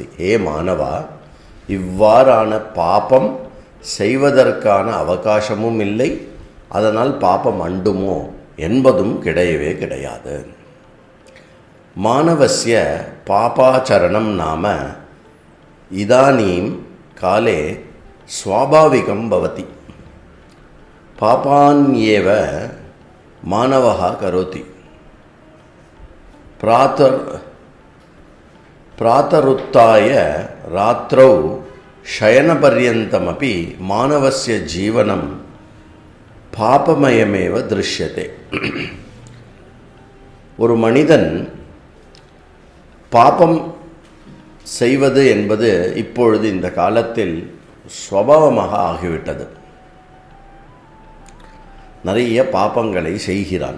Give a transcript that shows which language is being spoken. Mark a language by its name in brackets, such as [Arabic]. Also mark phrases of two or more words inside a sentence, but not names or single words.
[Tamil] ஹே மானவா, இவ்வாறான பாபம் செய்வதற்கான அவகாசமும் இல்லை, அதனால் பாபம் அண்டுமோ என்பதும் கிடையவே கிடையாது. [Sanskrit] मानवस्य पापाचरणं नाम इदानीं काले स्वाभाविकं भवति. पापान्येव मानवः करोति. प्रातरुत्थाय रात्रौ शयनपर्यन्तमपि मानवस्य जीवनं पापमयमेव दृश्यते. [Tamil] ஒரு மனிதன் பாபம் செய்வது என்பது இப்பொழுது இந்த காலத்தில் ஸ்வபாவமாக ஆகிவிட்டது. நிறைய பாபங்களை செய்கிறான்.